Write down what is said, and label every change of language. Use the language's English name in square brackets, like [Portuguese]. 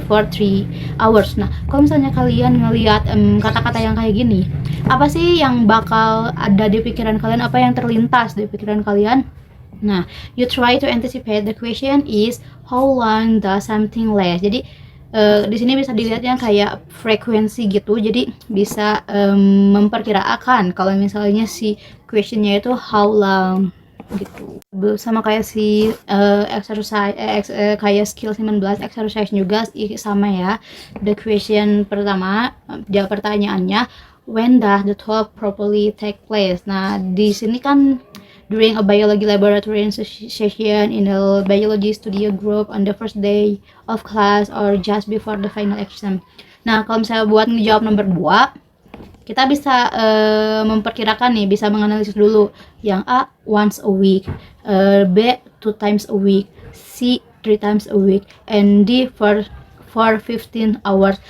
[English] For 3 hours. [Indonesian] Nah, kalau misalnya kalian ngelihat kata-kata yang kayak gini, apa sih yang bakal ada di pikiran kalian? Apa yang terlintas di pikiran kalian? [English] Nah, you try to anticipate the question is how long does something last. [Indonesian] Jadi di sini bisa dilihatnya kayak frekuensi gitu. Jadi bisa memperkirakan kalau misalnya si questionnya itu how long. gitu. Sama kayak si exercise kayak skill 19 exercise juga sama ya. [English] The question [Indonesian] pertama, jawab pertanyaannya, [English] when does the talk properly take place? Nah, [Indonesian] di sini kan [English] during a biology laboratory session in a biology studio group on the first day of class or just before the final exam. [Indonesian] Nah, kalau misalnya buat ngejawab nomor 2, kita bisa memperkirakan nih, bisa menganalisis dulu. [English] Yang A, once a week, B, 2 times a week, C, 3 times a week, and D, for 15 hours.